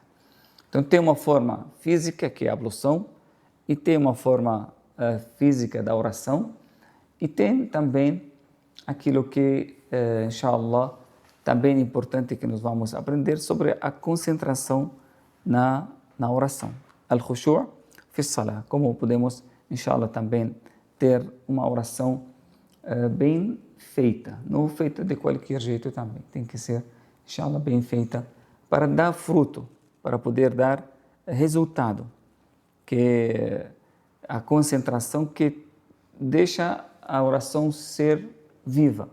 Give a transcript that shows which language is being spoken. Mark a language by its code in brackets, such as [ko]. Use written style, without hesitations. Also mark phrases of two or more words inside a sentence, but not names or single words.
[pt] Então, tem uma forma física, que é a ablução, e tem uma forma física da oração, e tem também aquilo que, inshallah, também é importante que nós vamos aprender sobre a concentração na oração. [ar] الخشوع في الصلاة. [pt] Como podemos, inshallah, também ter uma oração bem feita. Não feita de qualquer jeito também. Tem que ser, inshallah, bem feita para dar fruto, para poder dar resultado. Que a concentração que deixa a oração ser viva.